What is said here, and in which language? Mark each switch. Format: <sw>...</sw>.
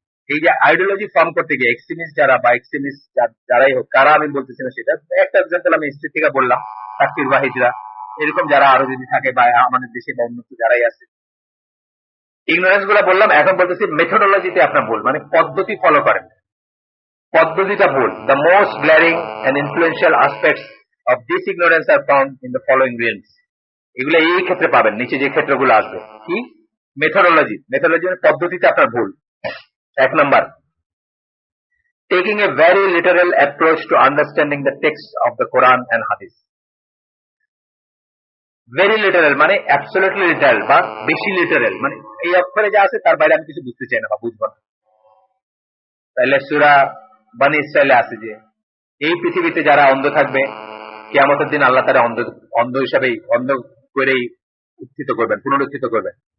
<bn>এই যে ideology form করতে গিয়ে এক্সট্রিমিস্ট যারা বা এক্সট্রিমিস্ট যারাই হোক, কারা আমি বলতেছি না সেটা, একটা এক্সাম্পল আমি হিস্ট্রি থেকে বললাম, তাকফির বা হিজরা, এরকম যারা আরো যদি থাকে বা আমাদের দেশে বা উন্নত যারাই আছে, ইগনোরেন্স গুলা বললাম। এখন বলতেছি মেথোডোলজিতে আপনার ভুল, মানে পদ্ধতি ফলো করেন, পদ্ধতিটা ভুল।</bn> <en>The most glaring and influential aspects of this ignorance are found in the following rules.</en> <bn>এগুলো এই ক্ষেত্রে পাবেন, নিচে যে ক্ষেত্রগুলো আসবে। কি? মেথোডোলজি। মেথোডোলজি মানে পদ্ধতিতে আপনার ভুল।</bn> <en>1 number, taking a very literal approach to understanding the text of the Quran and Hadith. Very literal</en> <bn>মানে</bn> <en>absolutely literal</en> <bn>বা বেশি লিটারাল, মানে এই অক্ষরে যা আছে তার বাইরে আমি কিছু বুঝতে চাই না বা বুঝবো না। তাহলে সূরা বনী ইসরাঈলে আছে যে এই পৃথিবীতে যারা অন্ধ থাকবে, কিয়ামতের দিন আল্লাহ তারা অন্ধ হিসাবেই, অন্ধ করেই উত্থিত করবেন, পুনরুত্থিত করবেন।</bn>